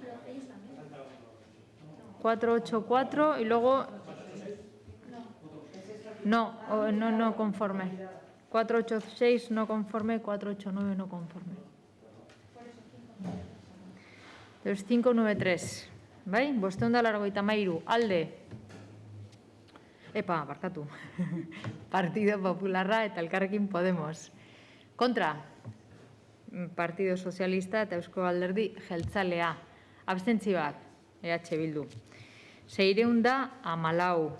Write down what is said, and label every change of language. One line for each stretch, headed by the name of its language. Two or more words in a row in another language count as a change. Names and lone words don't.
Spanish: 484 y luego... No conforme. 486 no conforme, 489 no conforme. Los 593.
Basque: Bai? 583. Alde. Barkatu. Partido Popularra eta Elkarrekin Podemos. Kontra, Partido Sozialista eta Eusko Alderdi Jeltzalea. Abstentzioak, EH Bildu. 614.